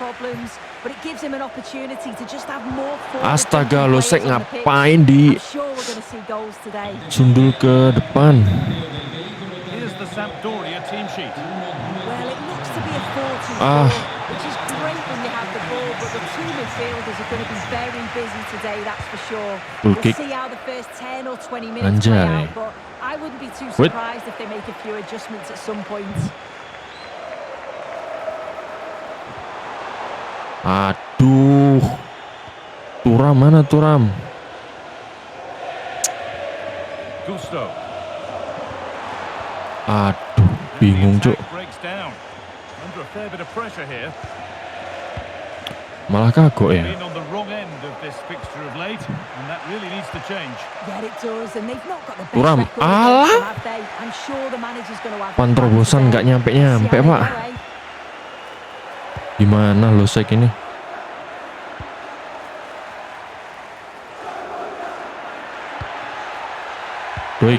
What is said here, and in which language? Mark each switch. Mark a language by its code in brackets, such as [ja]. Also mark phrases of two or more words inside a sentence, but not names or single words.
[id] Astaga, Losek ngapain di sundul ke depan? Ah. [en] Full kick. [id] Anjay. [en] Wait. [id] Aduh. Thuram mana Thuram? Gusto. Aduh, bingung cuk. [en] Under a fair bit of pressure here. [id] Malah kagok ya. [en] Been on the wrong end of this fixture of late, and that really needs to change. [id] Thuram, alah. Panterobosan nggak nyampe Pak. Gimana Losek ini? Baik.